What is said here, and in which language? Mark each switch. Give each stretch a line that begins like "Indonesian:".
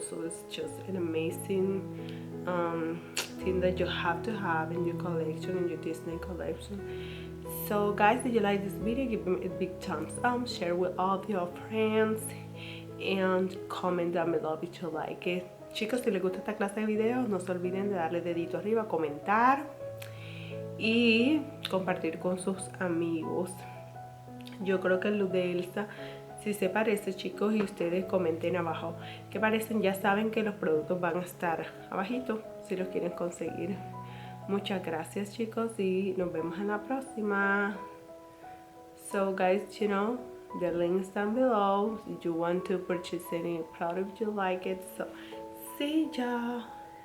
English: So it's just an amazing thing that you have to have in your collection, in your Disney collection. So guys, if you like this video, give me a big thumbs up, share with all of your friends, and comment down below if you like it.
Spanish: Chicos, si les gusta esta clase de videos, no se olviden de darle dedito arriba, comentar y compartir con sus amigos. Yo creo que el look de Elsa si se parece, chicos, y ustedes comenten abajo qué parecen. Ya saben que los productos van a estar abajito si los quieren conseguir. Muchas gracias, chicos, y nos vemos en la próxima.
English: So guys, you know, the links down below if you want to purchase any product you like it. So see ya.